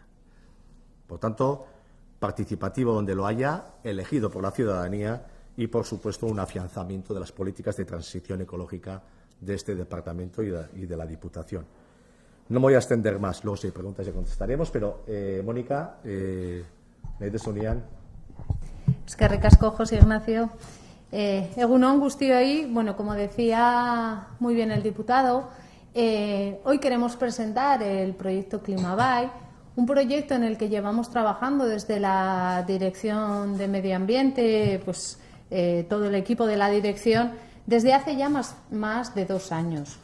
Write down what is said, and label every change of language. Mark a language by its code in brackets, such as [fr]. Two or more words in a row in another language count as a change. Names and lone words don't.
[es] Por tanto, participativo donde lo haya, elegido por la ciudadanía y, por supuesto, un afianzamiento de las políticas de transición ecológica de este departamento y de la Diputación. No me voy a extender más, luego si hay preguntas ya contestaremos, pero Mónica, [eu] nahi desunian. Eskerrik asko, José Ignacio. Egun on guztioi, [es] como decía muy bien el diputado, hoy queremos presentar el proyecto Klimabay, un proyecto en el que llevamos trabajando desde la Dirección de Medio Ambiente, todo el equipo de la dirección, desde hace ya más de 2 años.